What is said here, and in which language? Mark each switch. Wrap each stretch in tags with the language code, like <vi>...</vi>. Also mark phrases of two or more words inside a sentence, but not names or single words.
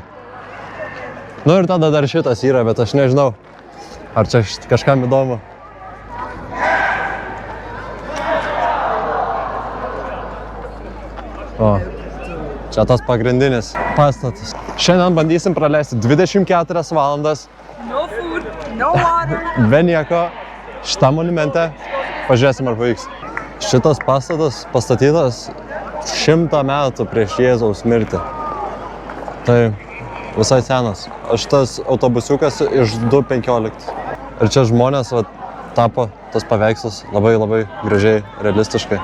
<lt>Nu ir tada dar šitas yra, bet aš nežinau, ar čia kažkam įdomu. O, čia tas pagrindinis pastatas. Šiandien bandysim praleisti 24 valandas.</lt> <en>No food, no water.</en> <lt>Be nieko. Šitam monumente. Pažiūrėsim, ar pavyks. Šitas pastatas pastatytas 100 metų prieš Jėzaus mirtį. Tai visai senas. Šitas autobusiukas iš 2015. Ir čia žmonės tapo tas paveikslas labai gražiai, realistiškai.</lt>